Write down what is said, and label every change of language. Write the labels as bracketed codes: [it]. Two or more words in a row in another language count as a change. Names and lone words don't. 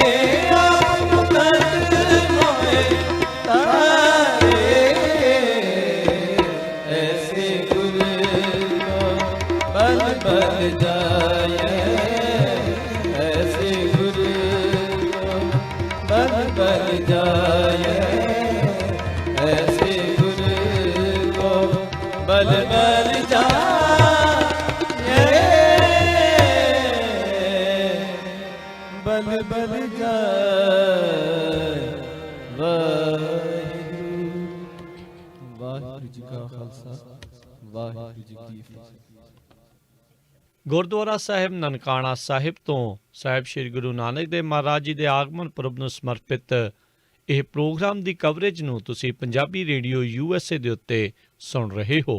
[hi] तारे ऐसे गुर को बल बल जाए ऐसे गुर को बल बल जाए ऐसे गुर को बल बल जाए बल बल जाए वाहिगुरू जी का खालसा वाहिगुरू जी की फतेह। [pa] ਗੁਰਦੁਆਰਾ ਸਾਹਿਬ ਨਨਕਾਣਾ ਸਾਹਿਬ ਤੋਂ ਸਾਹਿਬ ਸ੍ਰੀ ਗੁਰੂ ਨਾਨਕ ਦੇਵ ਮਹਾਰਾਜ ਜੀ ਦੇ ਆਗਮਨ ਪੁਰਬ ਨੂੰ ਸਮਰਪਿਤ ਇਹ ਪ੍ਰੋਗਰਾਮ ਦੀ ਕਵਰੇਜ ਨੂੰ ਤੁਸੀਂ ਪੰਜਾਬੀ ਰੇਡੀਓ USA ਦੇ ਉੱਤੇ ਸੁਣ ਰਹੇ ਹੋ।